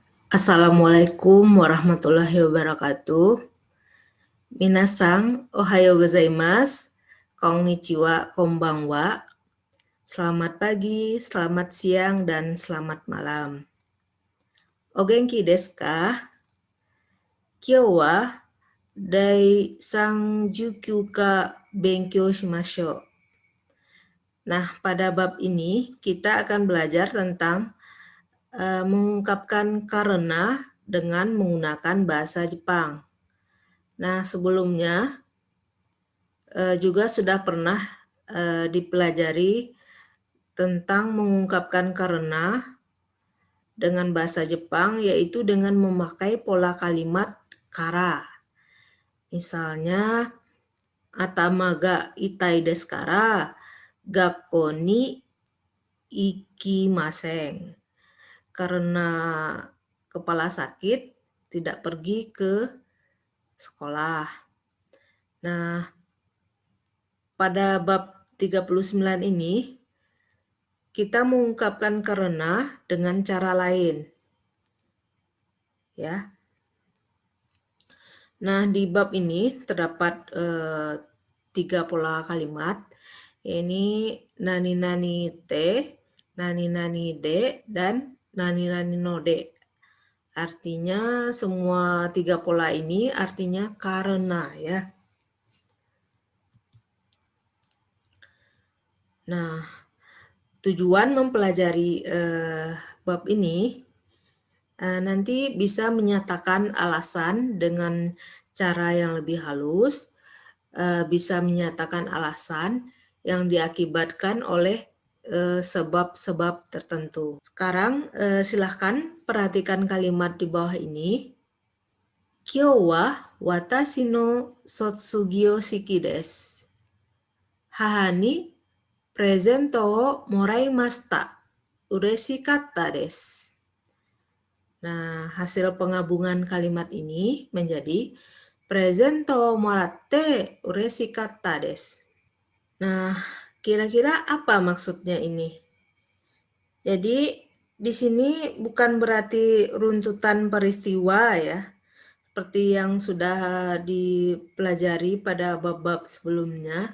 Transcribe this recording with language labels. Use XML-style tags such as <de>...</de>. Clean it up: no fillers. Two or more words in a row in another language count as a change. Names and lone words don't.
<ar>السلام عليكم ورحمة الله وبركاته.</ar> <ja>みなさん、おはようございます、こんにちは、こんばんは.</ja> <id>Selamat pagi, selamat siang, dan selamat malam.</id> <ja>お元気ですか？今日は第39課勉強しましょう.</ja> <id>Nah, pada bab ini kita akan belajar tentang mengungkapkan karena dengan menggunakan bahasa Jepang. Nah, sebelumnya juga sudah pernah dipelajari tentang mengungkapkan karena dengan bahasa Jepang, yaitu dengan memakai pola kalimat kara. Misalnya,</id> <ja>頭が痛いですから学校に行きません.</ja> <id>Karena kepala sakit, tidak pergi ke sekolah. Nah, pada bab 39 ini, kita mengungkapkan karena dengan cara lain. Ya. Nah, di bab ini terdapat 3 pola kalimat. Ini</id> <ja>何々て, 何々で,</ja> <id>dan</id> <ja>何々ので.</ja> <id>Artinya semua 3 pola ini artinya karena, ya. Nah, tujuan mempelajari bab ini nanti bisa menyatakan alasan dengan cara yang lebih halus, bisa menyatakan alasan yang diakibatkan oleh sebab-sebab tertentu. Sekarang silahkan perhatikan kalimat di bawah ini.</id> <ja>今日は私の卒業式です. 母にプレゼントをもらいました. 嬉しかったです.</ja> <id>Nah, hasil penggabungan kalimat ini menjadi</id> <ja>プレゼントをもらって嬉しかったです.</ja> <id>Nah, kira-kira apa maksudnya ini? Jadi, di sini bukan berarti runtutan peristiwa ya, seperti yang sudah dipelajari pada bab-bab sebelumnya.</id>